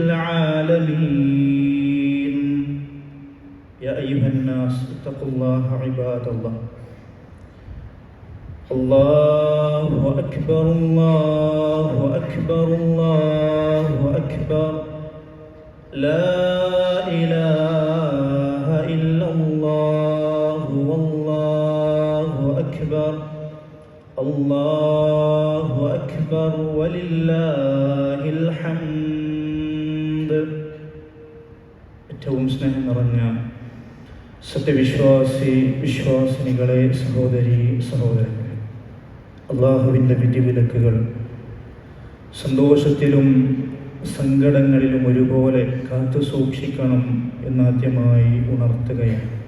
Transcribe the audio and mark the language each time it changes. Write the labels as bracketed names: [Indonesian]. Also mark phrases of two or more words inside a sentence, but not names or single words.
[Arabic] العالمين يا أيها الناس اتقوا الله عباد الله الله أكبر الله أكبر الله أكبر لا إله إلا الله والله أكبر الله أكبر ولله الحمد [Malayalam] ഏറ്റവും സ്നേഹം നിറഞ്ഞ വിശ്വാസിനികളെ സഹോദരി സഹോദരങ്ങളെ, അള്ളാഹുവിൻ്റെ വിധിവിലക്കുകൾ സന്തോഷത്തിലും സങ്കടങ്ങളിലും ഒരുപോലെ കാത്തു സൂക്ഷിക്കണം എന്നാദ്യമായി ഉണർത്തുകയാണ്.